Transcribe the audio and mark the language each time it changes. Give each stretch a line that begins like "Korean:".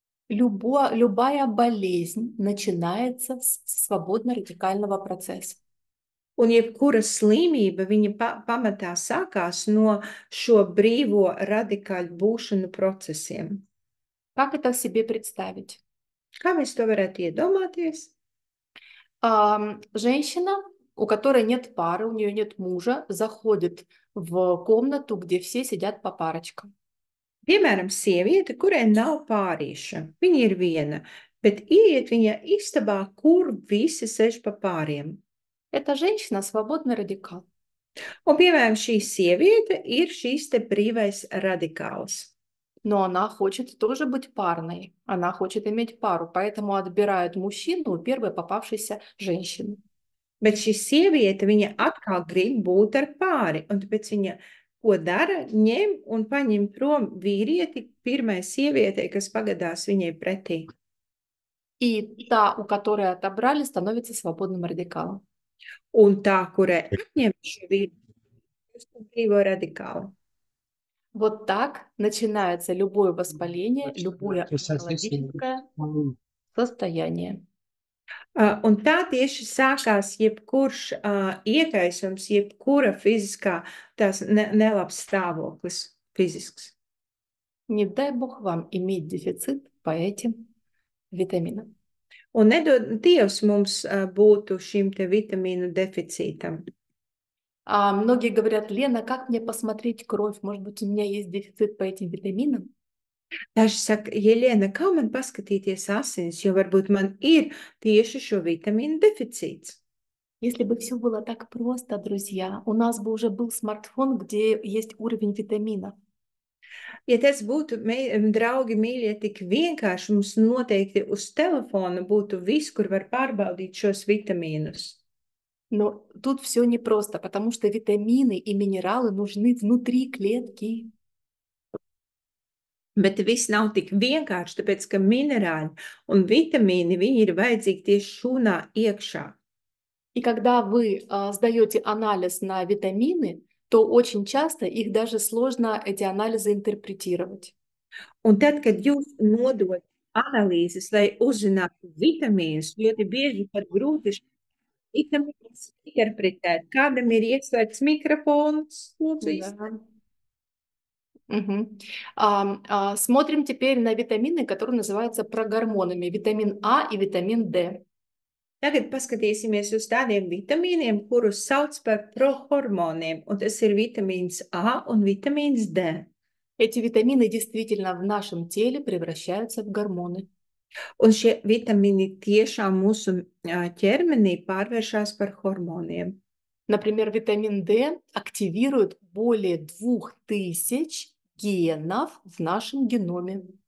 Russian: Любая болезнь начинается с свободно-радикального процесса.
Latvian: Un jebkura slimība, viņa pamatā sākās no šo brīvo radikāļu būšanu procesiem.
Russian: Как это себе представить?
Latvian: Kā mēs to varētu iedomāties?
Russian: Женщина, у которой нет пары, у нее нет мужа, заходит в комнату, где все сидят по парочкам.
Latvian: Piemēram, sieviete, kurai nav pārīša, viņa ir viena, bet ieiet viņa istabā, kur visi sēž pa pāriem.
Russian: Эта женщина свободный радикал.
Latvian: Un, piemēram, šī sieviete ir šīs te brīvais radikāls.
Russian: Но она хочет тоже быть парной. Она хочет иметь пару, поэтому отбирает мужчину у первой попавшейся женщины.
Latvian: Bet šī sieviete, viņa atkal grib būt ar pāri, un tāpēc viņa, ko dara, ņem un paņem prom vīrieti pirmai sievietei, kas pagadās viņai pretī.
Russian: И та, у которой отобрали, становится свободным радикалом.
Latvian: Un tā, kurai atņem šo vīrieti, kļūst par brīvo radikālu.
Russian: Вот так начинается любое воспаление, любое онкологическое состояние.
Latvian: Un tā tieši sākās jebkurš iekaisums, jebkura fiziskā tās nelabs stāvoklis fizisks.
Russian: Не дай бог вам иметь дефицит по этим витаминам.
Latvian: Un nedod Dievs mums būtu šim te vitamīnu deficītam.
Russian: Многие говорят: Лена, как мне посмотреть кровь? Может быть, у меня есть дефицит по этим витаминам?
Latvian: Daži saka, Jelena, kā man paskatīties asinis, jo varbūt man ir tieši šo vitamīnu deficīts.
Russian: Если бы все было так просто, друзья, у нас бы уже был смартфон, где есть уровень витаминов.
Latvian: Ja tas būtu, draugi mīļie, tik vienkārši, mums noteikti uz telefona būtu viss, kur var pārbaudīt šos vitamīnus.
Russian: Но тут все непросто, потому что витамины и минералы нужны внутри клетки.
Latvian: Bet viss nav tik vienkārši, tāpēc, ka minerāļi un vitamīni, viņi ir vajadzīgi tieši šūnā iekšā.
Russian: И когда вы сдаете анализ на витамины, то очень часто их даже сложно эти анализы интерпретировать.
Latvian: Un tad, kad jūs nodot analīzes, lai uzzinātu vitamīnus, ļoti bieži pat grūti vitamīnus interpretēt. Kādam ir ieslēgts mikrofons? Lūdzu,
Russian: Да. Мгм. Смотрим теперь на витамины, которые называются прогормонами. Витамин А и витамин D.
Latvian: Tagad paskatīsimies uz tādiem vitamīniem, kurus sauc par prohormoniem, un tas ir vitamīns A un vitamīns D.
Russian: Эти витамины действительно в нашем теле превращаются в гормоны.
Latvian: Un šie vitamīni tiešām mūsu ķermenī pārvēršas par hormoniem.
Russian: Например, витамин D активирует более 2000 генов в нашем геноме.